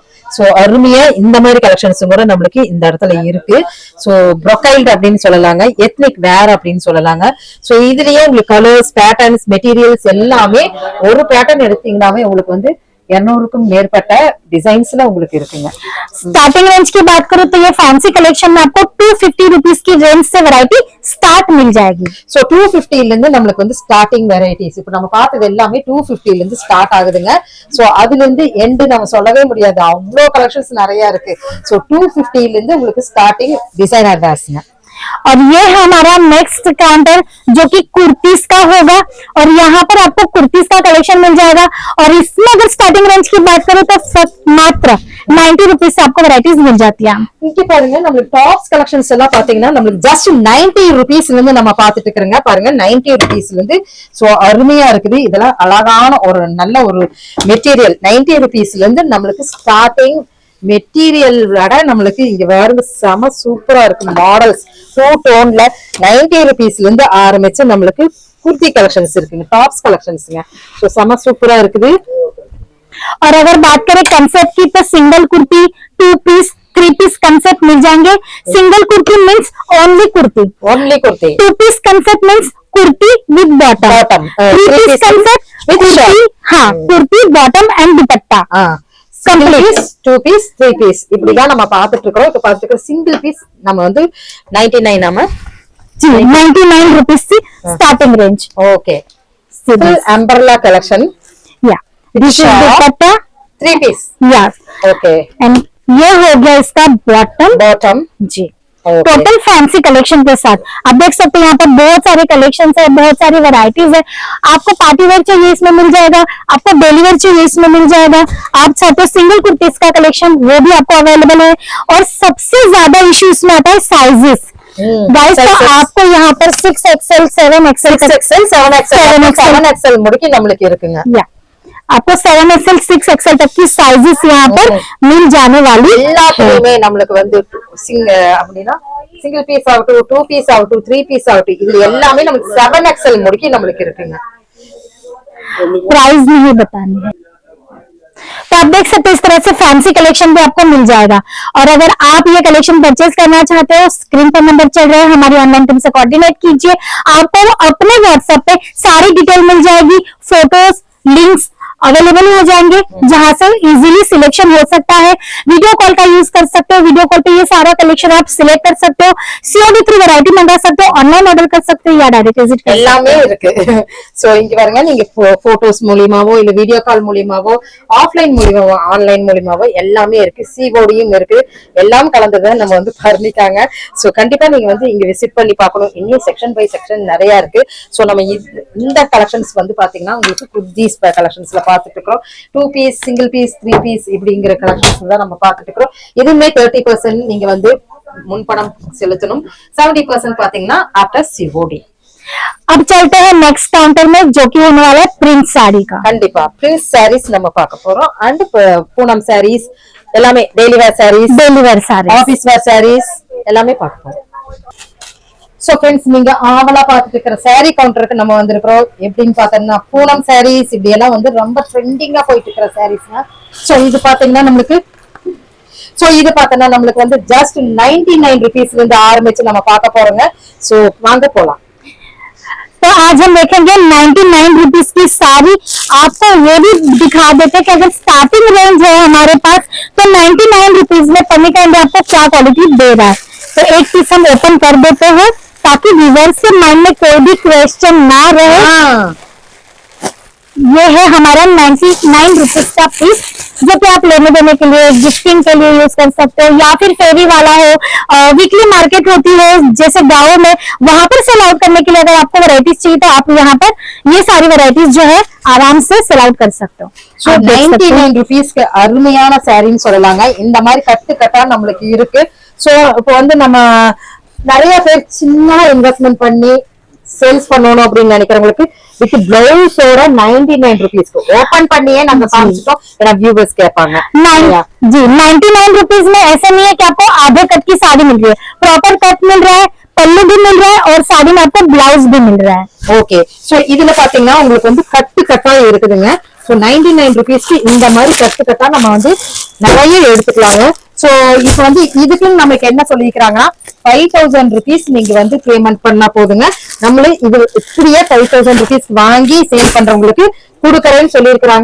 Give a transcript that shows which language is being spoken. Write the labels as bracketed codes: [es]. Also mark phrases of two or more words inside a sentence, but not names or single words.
[ta] சோ அருமையா இந்த மாதிரி கலெக்ஷன்ஸ் கூட நம்மளுக்கு இந்த இடத்துல இருக்கு. சோ ப்ரொக்கைல்ட் அப்படின்னு சொல்லலாங்க, [en] ethnic wear [ta] அப்படின்னு சொல்லலாங்க. சோ இதுலயே உங்களுக்கு கலர்ஸ், பேட்டர்ன்ஸ், மெட்டீரியல்ஸ் எல்லாமே ஒரு பேட்டர்ன் எடுத்தீங்கன்னாவே உங்களுக்கு வந்து 200க்கும் மேற்பட்ட டிजाइन्सல உங்களுக்கு இருக்குங்க. [en] starting range [hi] की बात करूं तो ये [en] fancy collection [hi] में आपको 250 रुपीस की रेंज से [en] variety start [hi] मिल जाएगी. [ta] சோ 250 ல இருந்து நமக்கு வந்து [en] starting varieties [ta] இப்போ நம்ம பார்த்தது எல்லாமே 250 ல இருந்து ஸ்டார்ட் ஆகுதுங்க. சோ அதுல இருந்து எண்ட் நம்ம சொல்லவே முடியாது, அவ்வளோ கலெக்ஷன்ஸ் நிறைய இருக்கு. சோ 250 ல இருந்து உங்களுக்கு [en] starting designer wears. [hi] और ये हमारा [en] next counter [hi] जो कि कुर्तीज का होगा और यहाँ पर आपको कुर्तीज का कलेक्शन मिल जाएगा. और इसमें अगर [en] starting range [hi] की बात करें तो मात्र 90 रुपीज से आपको वैरायटीज मिल जाती है. [ta] இங்க பாருங்க நம்மளுக்கு [en] tops collections [ta] எல்லாம் பாத்தீங்கன்னா நம்மளுக்கு ஜஸ்ட் 90 ருபீஸ்ல இருந்து நம்ம பாத்துட்டு இருக்கிறோங்க. பாருங்க 90 ருபீஸ்ல இருந்து. சோ அருமையா இருக்குது, இதெல்லாம் அழகான ஒரு நல்ல ஒரு மெட்டீரியல். 90 ருபீஸ்ல இருந்து நம்மளுக்கு [en] starting material [ta] விட நம்மளுக்கு இங்க வேற செம சூப்பரா இருக்கு. மாடல்ஸ் 2 டோன்ல 90 ருபீஸ்ல இருந்து ஆரம்பிச்சு நம்மளுக்கு [en] kurti collections [ta] இருக்குங்க, [en] tops collections. [ta] சோ செம சூப்பரா இருக்குது. [hi] और अगर बात करें कंसेप्ट की तो सिंगल कुर्ती, [en] 2 piece, 3 piece concept [hi] मिल जाएंगे. [en] single kurti means only kurti, 2 piece concept means kurti with bottom, 3 piece concept with kurti, haan kurti bottom and dupatta. single piece, 2 piece, 3 piece [ta] இப்படிதான் நம்ம பாத்துட்டு இருக்கோம். இப்ப பாத்துட்டு இருக்க [en] single piece [ta] நம்ம வந்து 99 நம்ம [hi] 99 रुपीज से [en] starting range. okay, full umbrella collection. yeah this is dupatta [hi] 3 पीस. यस ओके, एंड ये हो गया इसका बॉटम जी. [en] total fancy collection [hi] के साथ आप देख सकते हैं यहाँ पर बहुत सारे कलेक्शन है, बहुत सारी वैरायटीज है. आपको [en] party wear [hi] चाहिए इसमें मिल जाएगा, आपको [en] daily wear [hi] चाहिए इसमें मिल जाएगा. आप चाहते हो सिंगल कुर्तीज का कलेक्शन वो भी आपको अवेलेबल है. और सबसे ज्यादा इश्यू इसमें आता है साइजेस. गाइस तो आपको यहाँ पर 6XL, 7XL, [ta] 7XL முடிக்கு நம்மளுக்கு இருக்குங்க. [hi] आपको 7XL, 6XL तक की साइजेस यहाँ पर मिल जाने वाली. [ta] எல்லாத்துலயுமே நம்மளுக்கு வந்து அப்படினா சிங்கிள் பீஸ் ஆகட்டும், 2 பீஸ் ஆகட்டும், 3 பீஸ் ஆகட்டும், இது எல்லாமே நமக்கு 7XL முடிக்கு நம்மளுக்கு இருக்குங்க. [hi] प्राइस नहीं बतानी है तो आप देख सकते हैं इस तरह से [en] fancy collection [hi] भी आपको मिल जाएगा. और अगर आप ये कलेक्शन परचेज करना चाहते हो, स्क्रीन पर नंबर चल रहा है, हमारी [en] online team [hi] से कोऑर्डिनेट कीजिए. आपको अपने व्हाट्सएप पे सारी डिटेल मिल जाएगी, फोटोज, लिंक्स अवेलेबल हो जाएंगे जहां से इजीली सिलेक्शन हो सकता है. [en] video call [hi] का यूज कर सकते हो, [en] video call [hi] पे ये सारा कलेक्शन आप सिलेक्ट कर सकते हो. सीओडी थ्रू वैरायटी मंगा सकते हो, [en] online order [hi] कर सकते हो या [en] direct visit [hi] कर [ta] எல்லாமே இருக்கு. சோ இங்க பாருங்க, நீங்க போட்டோஸ் மூலமாவோ இல்ல [en] video call [ta] மூலமாவோ, ஆஃப்லைன் மூலமாவோ, ஆன்லைன் மூலமாவோ எல்லாமே இருக்கு. சிஓடியும் இருக்கு. எல்லாம் கலந்ததை நம்ம வந்து பண்ணிட்டாங்க. சோ கண்டிப்பா நீங்க வந்து இங்க விசிட் பண்ணி பார்க்கணும். இன்னும் [en] section by section [ta] நிறைய இருக்கு. சோ நம்ம இந்த கலெக்ஷன்ஸ் வந்து பாத்தீங்கன்னா உங்களுக்கு குர்தீஸ் கலெக்ஷன்ஸ்ல பாத்துட்டு இருக்கோம். 2 பீஸ், சிங்கிள் பீஸ், 3 பீஸ் இப்படிங்கிற கலெக்ஷன்ஸ் தான் நம்ம பாத்துட்டு இருக்கோம். இதுமே 30% நீங்க வந்து முன்பணம் செலுத்தணும். 70% பாத்தீங்கன்னா [en] after COD. [hi] अब चलते हैं [en] next counter [hi] में जो कि होने वाला है प्रिंस साड़ी का. [ta] கண்டிப்பா பிரின்ஸ் சாரீஸ் நம்ம பார்க்க போறோம். அண்ட் பூனம் சாரீஸ் எல்லாமே, [en] daily wear sarees, office wear sarees [ta] எல்லாமே பார்க்க போறோம். சோ ஃப்ரெண்ட்ஸ், நீங்க ஆவலா பாத்துட்டு இருக்கிற சாரீ கவுண்டருக்கு நம்ம வந்திருக்கிறோம். எப்படின்னு பாத்தீங்கன்னா பூனம் சாரீஸ் இப்படி எல்லாம் வந்து ரொம்ப ட்ரெண்டிங்கா போயிட்டு இருக்கிற சாரீஸ்னா. சோ இது பாத்தீங்கன்னா நம்மளுக்கு வந்து ஜஸ்ட் 99 रुपीஸ்ல இருந்து ஆரம்பிச்சு நம்ம பார்க்க போறோங்க. சோ வாங்க போலாம். [hi] तो आज हम देखेंगे 99 रुपीज की साड़ी. आपको ये भी दिखा देते हैं कि अगर स्टार्टिंग रेंज है हमारे पास तो 99 रुपीज में पन्नी का आपको क्या क्वालिटी दे रहा है. तो एक पीस हम ओपन कर देते हैं ताकि व्यूअर्स के माइंड में कोई भी क्वेश्चन ना रहे. ये है हमारा 99 रुपीज का पीस जो कि आप लेने देने के लिए, गिफ्टिंग के लिए यूज कर सकते हो, या फिर फेरी वाला हो, वीकली मार्केट होती है जैसे गाँव में, वहां पर [en] sell out [hi] करने के लिए अगर आपको वैरायटीज चाहिए तो आप यहाँ पर ये सारी वैरायटीज जो है आराम से [en] sell out [hi] कर सकते हो. [ta] 99 रुपीஸ்க்கு அருமையான சாரின்னு சொல்லலாங்க. இந்த மாதிரி கட்டா நம்மளுக்கு இருக்கு. சோ இப்போ வந்து நம்ம நிறைய பேர் சின்ன இன்வெஸ்ட்மெண்ட் பண்ணி சேல்ஸ் பண்ணணும் அப்படின்னு நினைக்கிறவங்களுக்கு [en] with blouse [ta] 99 रुपीஸ்க்கு ஓபன் பண்ணியே நம்ம காமிச்சிட்டோம். ஏன்னா வியூவர்ஸ் கேட்பாங்க. [hi] जी 99 रुपीज में ऐसा नहीं है कि आपको आधे कट की साड़ी मिल रही है, [en] proper cut [hi] मिल रहा है, पल्लू भी मिल रहा है और साड़ी में आपको ब्लाउज भी मिल रहा है. [ta] ஓகே, சோ இதுல பாத்தீங்கன்னா உங்களுக்கு வந்து கட்டா இருக்குதுங்க. சோ 99 rupeesக்கு இந்த மாதிரி கட்டா நம்ம வந்து நிறைய எடுத்துக்கலாங்க. சோ இப்ப வந்து இதுக்கு நமக்கு என்ன சொல்லிக்கிறாங்கன்னா 5000 rupees நீங்க வந்து பேமெண்ட் பண்ணா போதுங்க. நம்மளே இது இப்படியே 5000 rupees வாங்கி சேல் பண்றவங்களுக்கு கொடுக்கறேன்னு சொல்லியிருக்கிறாங்க.